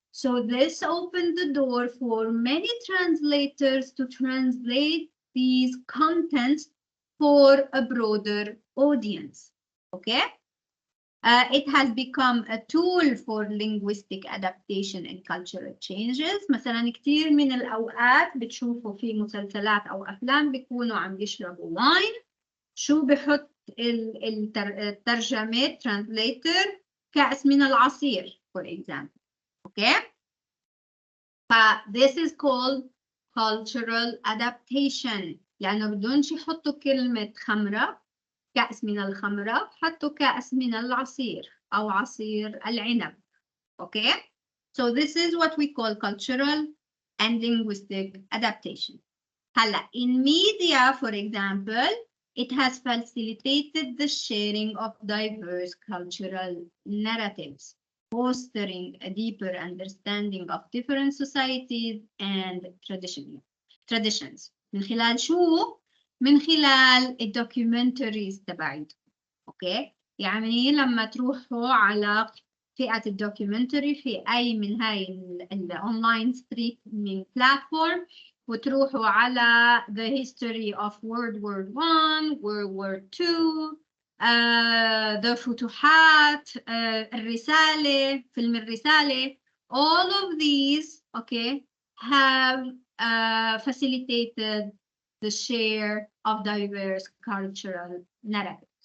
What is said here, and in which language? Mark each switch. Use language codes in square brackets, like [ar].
[en] So this opened the door for many translators to translate these contents for a broader audience. Okay? It has become a tool for linguistic adaptation and cultural changes. [ar] مثلا كتير من الأوقات بتشوفوا في مسلسلات أو أفلام بيكونوا عم يشربوا واين، شو بحط الترجمة translator كأس من العصير [en] for example. Okay? This is called cultural adaptation. [ar] لأنه بدونش يحطوا كلمة خمرة، كأس من الخمرة، حطوا كأس من العصير أو عصير العنب. [en] Okay? So this is what we call cultural and linguistic adaptation. هلا, in media, for example, it has facilitated the sharing of diverse cultural narratives, fostering a deeper understanding of different societies and traditions. [ar] من خلال شو؟ من خلال الدوكيومنتريز تبعيتهم. اوكي؟ يعني لما تروحوا على فئة الدوكيومنتري في أي من هاي الأونلاين ستريمينج بلاتفورم وتروحوا على [en] the history of World War I, World War II, the [ar] فتوحات, الرسالة, فيلم الرسالة, [en] all of these, okay, have facilitated the share of diverse cultural narratives.